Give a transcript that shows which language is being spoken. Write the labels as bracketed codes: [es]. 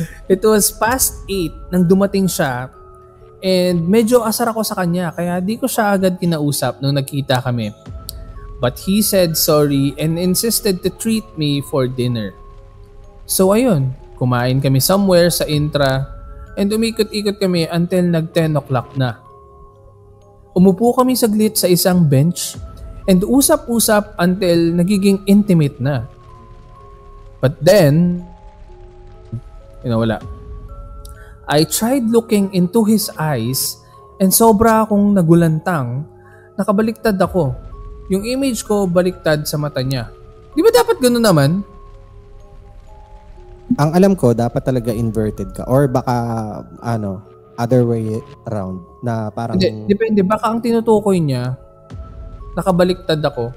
[en] It was past 8 [tl] nang dumating siya and medyo asar ako sa kanya kaya di ko siya agad kinausap nung nagkita kami. [en] But he said sorry and insisted to treat me for dinner. [tl] So ayun, kumain kami somewhere sa Intra and umikot-ikot kami until nag 10 o'clock na. Umupo kami saglit sa isang bench and usap-usap until nagiging intimate na. [en] But then, wala. I tried looking into his eyes and [tl] sobra akong nagulantang. Nakabaliktad ako. Yung image ko baliktad sa mata niya. Di ba dapat gano'n naman? Ang alam ko, dapat talaga inverted ka. Or baka, [en] other way around. [tl] Na parang... Hindi, depende. Baka ang tinutukoy niya, nakabaliktad ako.